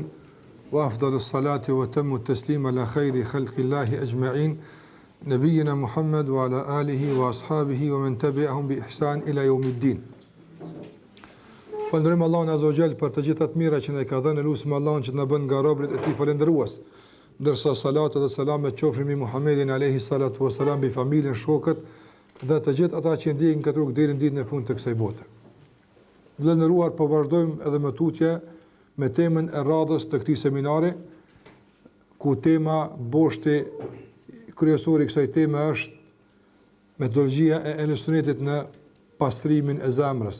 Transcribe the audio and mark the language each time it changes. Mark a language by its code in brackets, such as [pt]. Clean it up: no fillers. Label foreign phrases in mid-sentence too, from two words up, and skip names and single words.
[ar] وأفضل الصلاة وأتم التسليم على خير خلق الله أجمعين. نبينا محمد وعلى آله وأصحابه ومن تبعهم بإحسان إلى يوم الدين. [sq] Falënderojmë Allahun [ar] عز وجل [sq] për të gjitha të mira që na ka dhënë, lutim Allahun që të na bën nga robërit e tij falëndërues. Ndërsa salatat dhe selamet qofshin mbi Muhammedin [ar] عليه الصلاة والسلام, [sq] bi familjen, shokët dhe të gjithë ata që ndjekin këtë rrugë deri në ditën e fundit të kësaj bote. Vlerëruar, po vazhdojmë edhe me tutje me temën e radhës të këtij seminari, ku tema boshti kryesor i kësaj teme është metodologjia e Ehlusunnetit në pastrimin e zemrës.